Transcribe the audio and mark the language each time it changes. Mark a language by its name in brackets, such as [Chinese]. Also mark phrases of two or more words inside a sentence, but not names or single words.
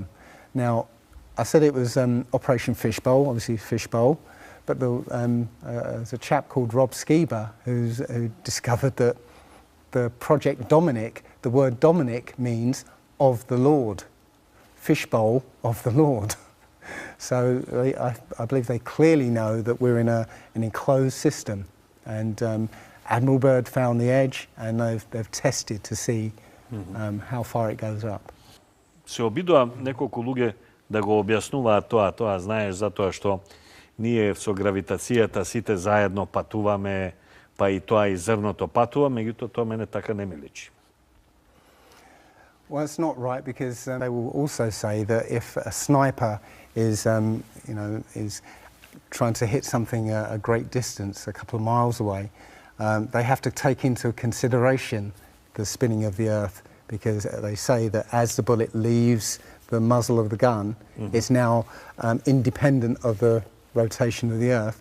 [English] Now, I said it was Operation Fishbowl, obviously Fishbowl, but there's a chap called Rob Skiba who discovered that the Project Dominic, the word Dominic means of the Lord, Fishbowl of the Lord. So I believe they clearly know that we're in an enclosed system, and Admiral Byrd found the edge, and they've tested to see how far it goes up. [Macedonian] Се обидува неколку луѓе да го објаснуваат тоа, знаеш, затоа што ние со гравитацијата сите заедно патуваме, па и тоа и зрното патува, меѓутоа тоа мене така не ми личи. [English] Well, it's not right because they will also say that if a sniper is trying to hit something a great distance, a couple of miles away, they have to take into consideration the spinning of the Earth, because they say that as the bullet leaves the muzzle of the gun, it's now independent of the rotation of the Earth.